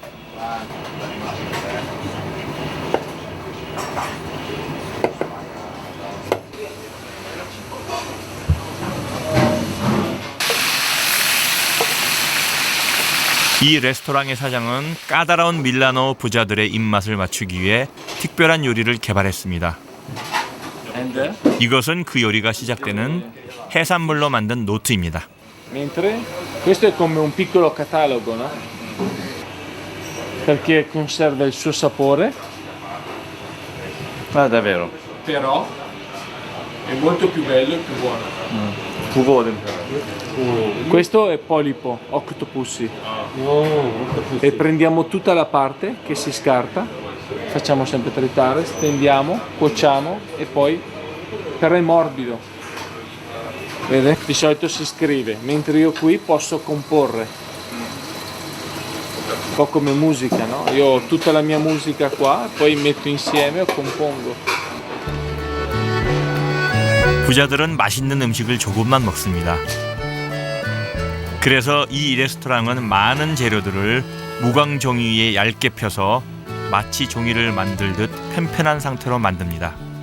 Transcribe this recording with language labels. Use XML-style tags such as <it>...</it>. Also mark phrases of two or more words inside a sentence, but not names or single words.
<ko>이 레스토랑의 사장은 까다로운 밀라노 부자들의 입맛을 맞추기 위해 특별한 요리를 개발했습니다. 이것은 그 요리가 시작되는 해산물로 만든 노트입니다.</ko> <it>Mentre questo è come un piccolo catalogo, no? Perché conserva il suo sapore,</it> <ko>아,</ko> <it>davvero. però è molto più bello e più buono.</it> <ko>북어 냄새.</ko> <it>Questo è polipo, octopussy. E prendiamo tutta la parte che si scarta, facciamo sempre tritare, stendiamo, cuociamo e poi però è morbido. Vede? Di solito si scrive, mentre io qui posso comporre. Un po' come musica, no? Io ho tutta la mia musica qua, poi metto insieme o compongo.</it> <ko>부자들은 맛있는 음식을 조금만 먹습니다. 그래서 이 레스토랑은 많은 재료들을 무광 종이 위에 얇게 펴서 마치 종이를 만들듯 편편한 상태로 만듭니다.</ko>